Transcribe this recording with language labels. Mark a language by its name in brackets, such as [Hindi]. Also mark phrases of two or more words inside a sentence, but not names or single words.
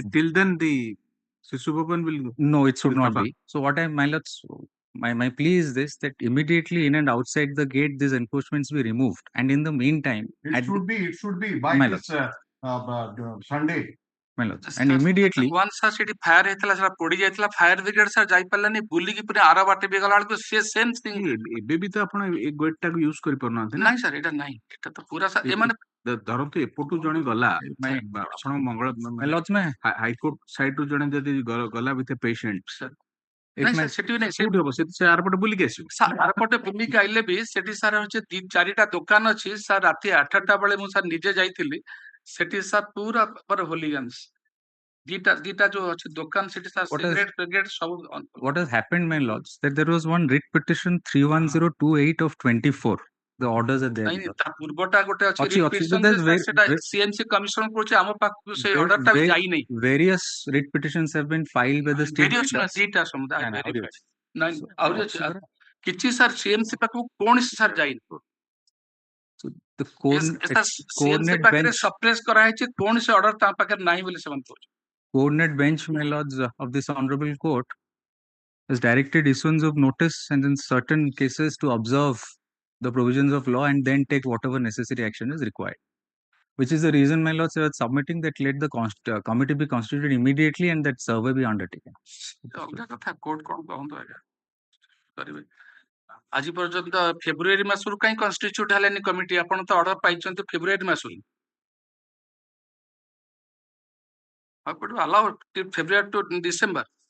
[English] Till then, the Sisu Bhavan will. No, it should not be. So what my lords, my plea is this, that immediately in and outside the gate these encroachments be removed, and in the meantime It should be by this Sunday. My lords, and immediately once sir [Odia] ସେଠି ଫାୟାର ହେଇଥିଲା ସେଟା ପୋଡି ଯାଇଥିଲା [English] fire brigade [Odia] ସାର୍ ଯାଇପାରିଲାନି ବୁଲିକି ପୁରା ଆର ବାଟେ ବି ଗଲା ବେଳକୁ ସେ [English] same thing [Odia] ଏବେ ବି ତ ଆପଣ ଏ ଗେଟ୍ ଟାକୁ ୟୁଜ କରିପାରୁନାହାନ୍ତି ନା? ନାଇଁ ସାର୍ ଏଟା ନାହିଁ ଏଟା ତ ପୁରା ସାର୍ ଏମାନେ ଧରନ୍ତୁ ଏପଟୁ ଜଣେ ଗଲା ଆପଣ ମଙ୍ଗଳ [English] High Court side [Odia] ରୁ ଜଣେ ଯଦି ଗଲା [English] with a patient, [Odia] ନାଇଁ ସାର୍ ସେଠି ବି ନାଇଁ କୋଉଠି ହବ ସେ ଆରପଟେ ବୁଲିକି ଆସିବ। ଆରପଟେ ବୁଲିକି ଆଇଲେ ବି ସେଠି ସାର୍ ହଉଛି 4ଟା ଦୋକାନ ଅଛି ସାର୍ ରାତି 8ଟା ବେଳେ ମୁଁ ସାର୍ ନିଜେ ଯାଇଥିଲି ସେଠି ସାର୍ ପୁରା ହୋଲିଗାନ୍ସ ଦିଟା ଯୋଉ ଅଛି ଦୋକାନ ସେଠି ସାର୍ ସିଗାରେଟ ଫିଗାରେଟ ସବୁ। [English] What has happened, my lords, that there was one writ petition 31028 of 24. The orders are there. [Odia] ନାଇଁ ତା ପୂର୍ବଟା ଗୋଟେ ଅଛି [English] writ petition [Odia] ସେଟା CMC କମିଶନ କରୁଛି ଆମ ପାଖକୁ ସେ ଅର୍ଡରଟା ବି ଯାଇ ନାହିଁ। [English] Various writ petitions have been filed by the state. [Odia] ଦିଟା ସମୁଦାୟ ନାଇଁ ଆହୁରି ଅଛି କିଛି ସାର୍ CMC ପାଖକୁ କୌଣସି ସାର୍ ଯାଇନି। [English] The [Odia] CMC ପାଖରେ ସପ୍ରେସ୍ କରାହେଇଛି କୌଣସି ଅର୍ଡର ତା ପାଖରେ ନାହିଁ ବୋଲି ସେମାନେ କହୁଛନ୍ତି। [English] Coordinate bench, my lords, of this honorable court has directed issuance of notice and in certain cases to observe the provisions of law and then take whatever necessary action is required. Which is the reason, my lords, are submitting that let the committee be constituted immediately and that survey be undertaken. [Odia] ଅଲଗା କଥା କୋର୍ଟ କଣ କହନ୍ତୁ ଆଜ୍ଞା କରିବେ ଆଜି ପର୍ଯ୍ୟନ୍ତ ଫେବୃଆରୀ ମାସରୁ କାହିଁ କନଷ୍ଟିଚ୍ୟୁଟ ହେଲେନି କମିଟି ଆପଣ ତ ଅର୍ଡର ପାଇଛନ୍ତି ଫେବୃଆରୀ ମାସରୁ। [English] allow February to December.